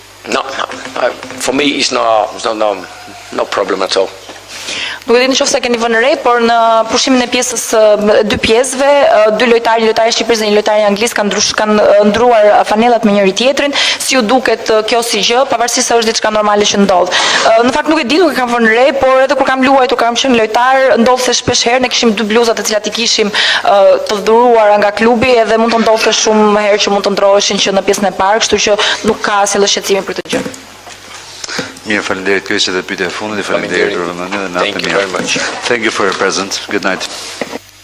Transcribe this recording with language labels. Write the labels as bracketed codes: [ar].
[en] No. For me, it's no problem at all. [sq] Nuk e di nëse keni vënë re, por në pushimin e pjesës 2 pjesëve, 2 lojtarë shqiptar dhe një lojtar anglisë kanë ndruar fanellat me njëri tjetrin. Si ju duket kjo si gjë, pavarësisht se është diçka normale që ndodh. Në fakt nuk e di, nuk e kam vënë re, por edhe kur kam luajtur, kam qenë lojtar, ndodh se shpesh herë ne kishim 2 bluzat të cilat I kishim të dhuruara nga klubi edhe mund të ndodhte shumë herë që mund të ndroheshin që në pjesën e parë, kështu që nuk ka asnjë shqetësim për këtë gjë. Mirë, faleminderit, kjo ishte edhe pyetja e fundit. Faleminderit për vëmendjen dhe natën e mirë. [en] Thank you very much. Thank you for your presence. Good night.